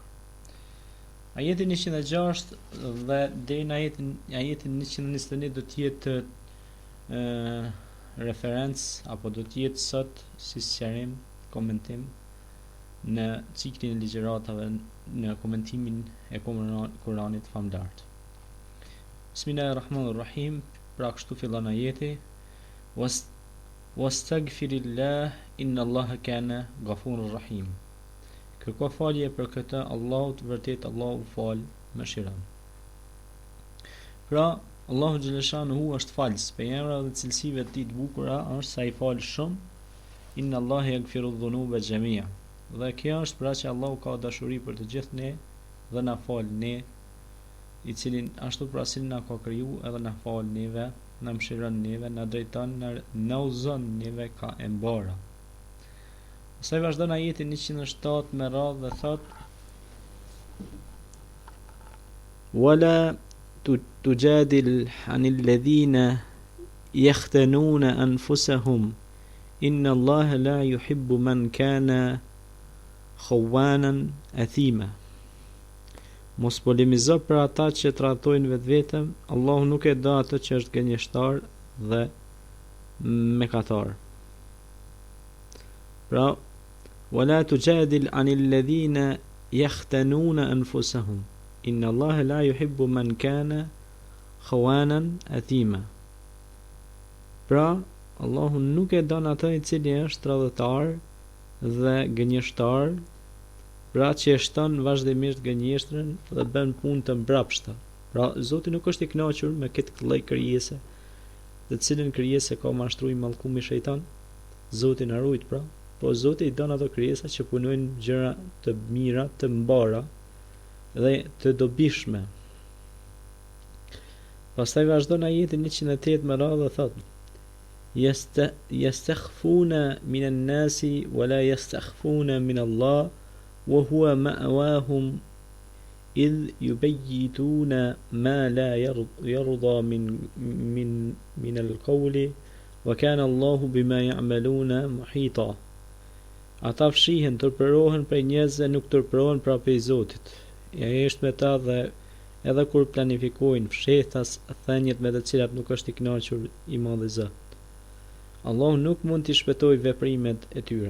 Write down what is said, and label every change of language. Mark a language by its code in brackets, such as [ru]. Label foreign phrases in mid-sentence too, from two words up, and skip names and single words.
[sq] Ajeti 106 dhe deri në ajetin 121 do të jetë referencë apo do të jetë sot si sqarim, komentim në ciklin e ligjëratave në komentimin e Kuranit famlar. Bismillahirrahmanirrahim. Pra kështu fillon ajeti: [ar] واستغفر الله إن الله كان غفورا رحيما. [sq] Kërko falje për këtë Allahut, vërtet Allahu fal mëshiron. Pra Allahu xhaleshanuhu është falës, për emra dhe cilësive të tij të bukura është sa i fal shumë. [ar] إن الله يغفر الذنوب جميعا. [sq] Dhe kjo është pra që Allahu ka dashuri për të gjithë ne dhe na fal ne, i cili ashtu pra si na ka kriju edhe na fal neve, na mëshiron neve, na drejton, na udhëzon neve ka e mbara. Pastaj vazhdon ajeti 107 me radhë dhe thot: [ar] ولا تجادل عن الذين يختانون أنفسهم إن الله لا يحب من كان خوانا أثيما. [sq] Mos polemizo për ata që trajtojnë vetëm, Allahu nuk e do atë që është gënjeshtar dhe mëkatar. Pra, [ar] ولا تجادل عن الذين يختانون أنفسهم إن الله لا يحب من كان خوانا أثيما. [sq] Pra, Allahu nuk e don atë i cili është tradhtar dhe gënjeshtar, pra që e shton vazhdimisht gënjeshtrën dhe bën punë të mbrapshta. Pra Zoti nuk është i kënaqur me këtë lloj krijese, të cilën krijese ka mashtruar mallkumi shejtan. Zoti na ruaj, pra, po Zoti i don ato krijesa që punojnë gjëra të mira, të mbara dhe të dobishme. Pastaj vazhdon ajeti 108 me radhë dhe thotë: [ar] يستخفون من الناس ولا يستخفون من الله وهو معهم إذ يبيتون ما لا يرضى من القول وكان الله بما يعملون محيطا. [sq] Ata fshihen, tërpërohen prej njerëzve, nuk tërpërohen pra prej Zotit. Ai është me ta dhe edhe kur planifikojnë fshehtas thënjet me të cilat nuk është i kënaqur i Madhi Zot. Allahu nuk mund t'i shpëtojë veprimet e tyre.